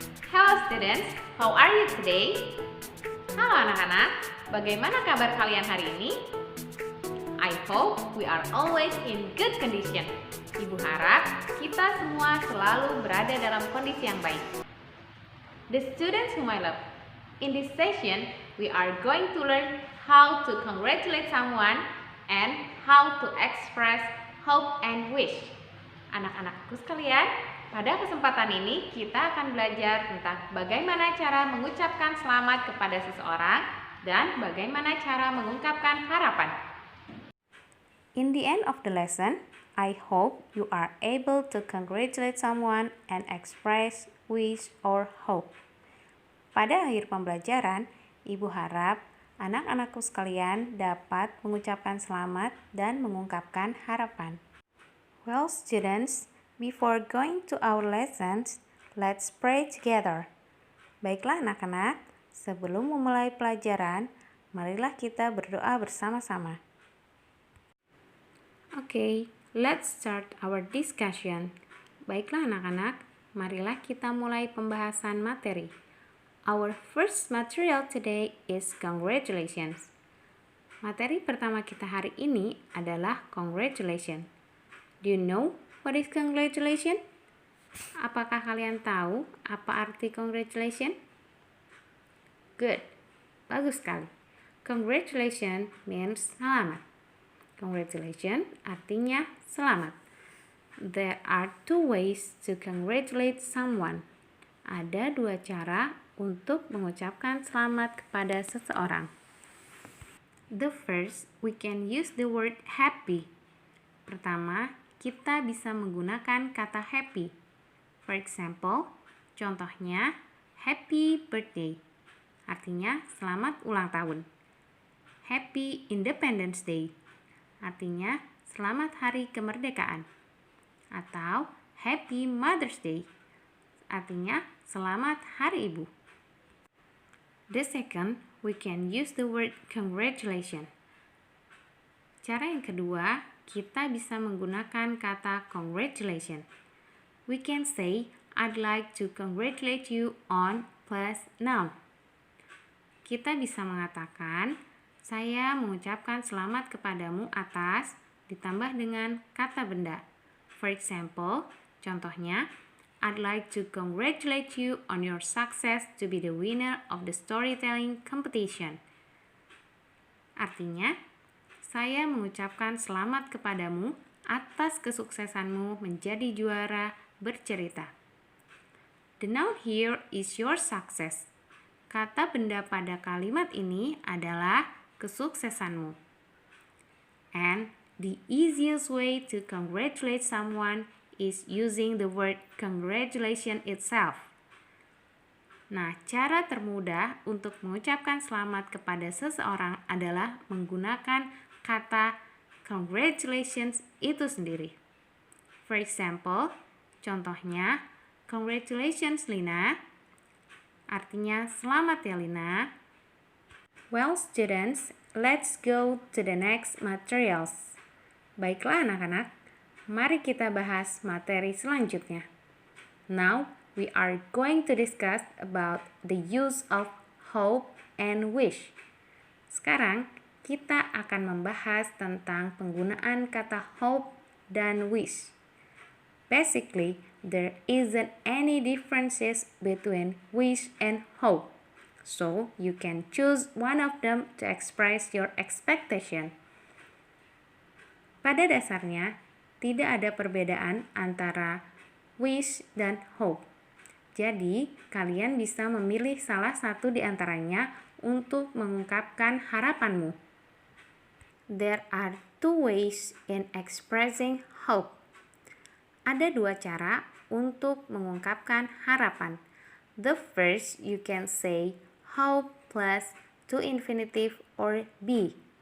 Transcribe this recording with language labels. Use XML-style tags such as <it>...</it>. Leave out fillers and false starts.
<en>Hello students, how are you today?</en> <id>Halo anak-anak, bagaimana kabar kalian hari ini?</id> <en>I hope we are always in good condition.</en> <id>Ibu harap kita semua selalu berada dalam kondisi yang baik.</id> <en>The students whom I love, in this session we are going to learn how to congratulate someone and how to express hope and wish.</en> <id>Anak-anakku sekalian, pada kesempatan ini kita akan belajar tentang bagaimana cara mengucapkan selamat kepada seseorang dan bagaimana cara mengungkapkan harapan.</id> <en>In the end of the lesson, I hope you are able to congratulate someone and express wish or hope.</en> <id>Pada akhir pembelajaran, Ibu harap anak-anakku sekalian dapat mengucapkan selamat dan mengungkapkan harapan.</id> <en>Well, students, before going to our lessons, let's pray together.</en> <id>Baiklah anak-anak, sebelum memulai pelajaran, marilah kita berdoa bersama-sama.</id> <en>Okay, let's start our discussion.</en> <id>Baiklah anak-anak, marilah kita mulai pembahasan materi.</id> <en>Our first material today is congratulations.</en> <id>Materi pertama kita hari ini adalah congratulations.</id> <en>Do you know what is congratulations?</en> <id>Apakah kalian tahu apa arti congratulations? Good, bagus sekali.</id> <en>Congratulations means selamat.</en> <id>Congratulations artinya selamat.</id> <en>There are two ways to congratulate someone.</en> <id>Ada dua cara untuk mengucapkan selamat kepada seseorang.</id> <en>The first, we can use the word happy.</en> <id>Pertama, kita bisa menggunakan kata happy.</id> <en>For example, contohnya happy birthday.</en> <id>Artinya selamat ulang tahun.</id> <en>Happy Independence Day.</en> <id>Artinya selamat hari kemerdekaan. Atau</id> <en>Happy Mother's Day.</en> <id>Artinya selamat hari ibu.</id> <en>The second, we can use the word congratulations.</en> <id>Cara yang kedua, kita bisa menggunakan kata congratulations.</id> <en>We can say, I'd like to congratulate you on plus noun.</en> <id>Kita bisa mengatakan, saya mengucapkan selamat kepadamu atas ditambah dengan kata benda.</id> <en>For example, contohnya, I'd like to congratulate you on your success to be the winner of the storytelling competition.</en> <id>Artinya, saya mengucapkan selamat kepadamu atas kesuksesanmu menjadi juara bercerita.</id> <en>The noun here is your success.</en> <id>Kata benda pada kalimat ini adalah kesuksesanmu.</id> <en>And the easiest way to congratulate someone is using the word congratulations itself.</en> <id>Nah, cara termudah untuk mengucapkan selamat kepada seseorang adalah menggunakan kata congratulations itu sendiri.</id> <en>For example, contohnya, congratulations Lina.</en> <id>Artinya selamat ya Lina.</id> <en>Well students, let's go to the next materials.</en> <id>Baiklah anak-anak, mari kita bahas materi selanjutnya.</id> <en>Now, we are going to discuss about the use of hope and wish.</en> <id>Sekarang, kita akan membahas tentang penggunaan kata hope dan wish.</id> <en>Basically, there isn't any differences between wish and hope. So, you can choose one of them to express your expectation.</en> <id>Pada dasarnya, tidak ada perbedaan antara wish dan hope. Jadi, kalian bisa memilih salah satu di antaranya untuk mengungkapkan harapanmu.</id> <en>There are two ways in expressing hope.</en> <id>Ada dua cara untuk mengungkapkan harapan.</id> <en>The first, you can say hope plus to infinitive or be.</en>